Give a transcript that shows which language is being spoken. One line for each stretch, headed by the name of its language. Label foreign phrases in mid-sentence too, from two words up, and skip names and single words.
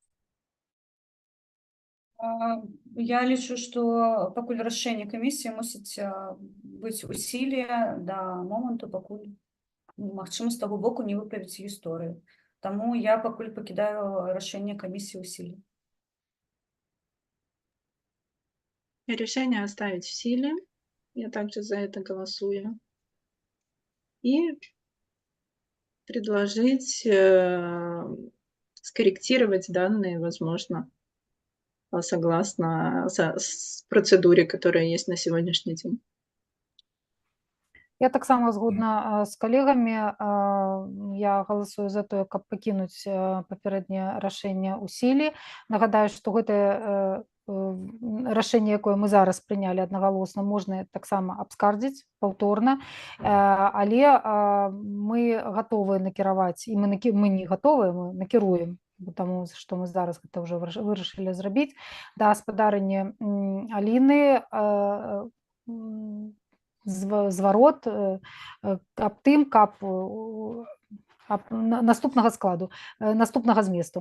Belarusian: Я лічу, што пакуль рашэнне камісіі мусіць быць у сіле да моманту, пакуль магчыма з таго боку не выправіць гісторыю. Таму я пакуль пакідаю рашэнне камісіі ў сіле.
Russian: Решение оставить в силе. Я также за это голосую. И предложить скорректировать данные, возможно, согласно процедуре, которая есть на сегодняшний день.
Belarusian: Я таксама згодна з калегамі. Я галасую за тое, каб пакінуць папярэдняе рашэнне ў сіле. Нагадаю, што гэтае рашэнне, якое мы зараз прынялі аднагалосна, можна таксама абскардзіць паўторна, але мы гатовыя накіраваць, і мы не гатовыя, мы накіруем, таму што мы зараз гэта ўжо вырашылі зрабіць, да спадарні Аліны зварот аб тым, каб наступнага складу, наступнага зместу.